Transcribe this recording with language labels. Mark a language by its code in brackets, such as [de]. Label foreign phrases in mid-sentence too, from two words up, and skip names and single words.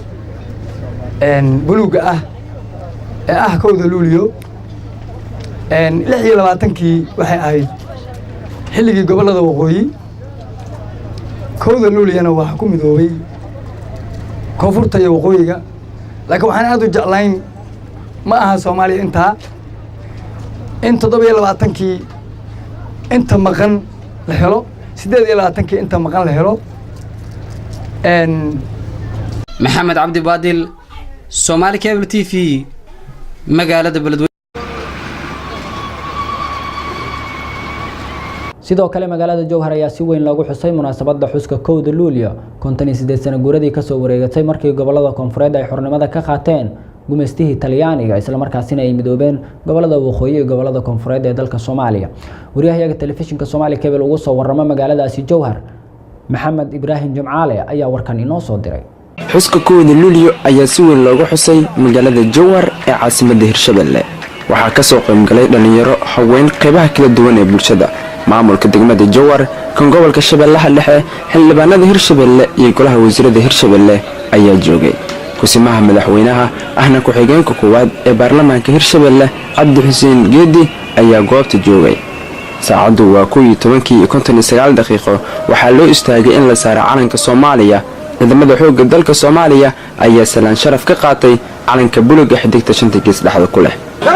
[so] buluuga ee kowda luuliyo 26 waxay ahayd xilligii gobolada waqooyi kowda luuliyana waxa ku midoobay koonfurta iyo waqooyiga laakiin waxaan aad u jeclayn ma aha Soomaaliya in 27 inta maqan la helo 28 inta maqan la helo محمد عبد بادل Somali Cable TV magaalada Beledweyne. sidoo kale magaalada Jowhar ayaa si weyn loogu xusay munaasabadda xuska kowda luuliyo 58 sano guuradii ka soo wareegatay markii gobolada koonfureed ay xornimada ka qaateen gumeystihii Talyaaniga isla markaasina ay midoobeen gobolada waqooyi iyo gobolada koonfureed ee dalka Soomaaliya. wariyaha telefishinka Somali Cable ugu soo warrama magaaladaasi Jowhar محمد إبراهيم جمعالي ayaa warkan inoo soo diray xuska kowda luuliyo ayaa si weyn loogu xusay magaalada Jowhar ee caasimadda Hirshabelle waxaa ka soo qaybgalay dhalinyaro haween qaybaha kala duwan ee bulshada maamulka degmada Jowhar kan gobolka Shabeellaha Dhexe xildhibaanada Hirshabelle iyo golaha wasiirada Hirshabelle ayaa joogay kusimaha madaxweynaha ahna ku xigeenka koowaad ee baarlamaanka Hirshabelle Cabdi Xuseen Geedi ayaa goobta joogay saacadu waa 11:59 daqiiqo waxaa loo istaagay in la saaro calanka Soomaaliya ciidamada xoogga dalka Soomaaliya ayaa salaan sharaf ka qaatay calanka buluga xidigta shanta gees dhaxda ku leh